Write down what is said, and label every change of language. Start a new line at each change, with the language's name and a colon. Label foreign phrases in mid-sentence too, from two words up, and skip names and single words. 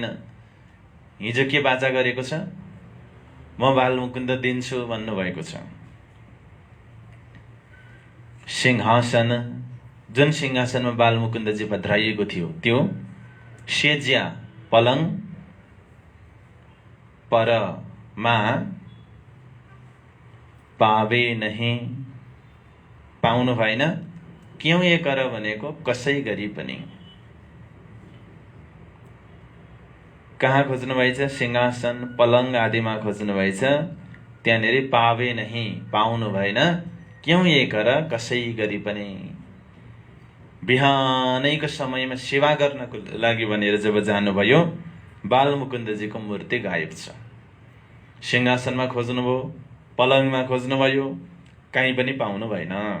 Nepali: हिजो के बाचा गरेको छ, म बालमुकुन्द दिन्छु भन्नुभएको छ। सिंहासन, जुन सिंहासनमा बालमुकुन्दजी भद्राइएको थियो त्यो सेज्या पलङ
Hindi: परमा पावे नहीं,
Nepali: पाउनु भएन।
Hindi: क्यों ये कर
Nepali: भनेको कसै गरी पनि। कहाँ खोज्नु भएछ? सिंहासन पलङ आदिमा खोज्नु भएछ।
Hindi: त्यहाँनेरि पावे नहीं,
Nepali: पाउनु भएन।
Hindi: क्यों ये कर,
Nepali: कसै गरी पनि। बिहानैको समयमा सेवा गर्नको लागि भनेर जब जानुभयो, बालमुकुन्दजीको मूर्ति गायब छ। सिंहासनमा खोज्नुभयो, पलङमा खोज्नुभयो, कहीँ पनि पाउनु भएन।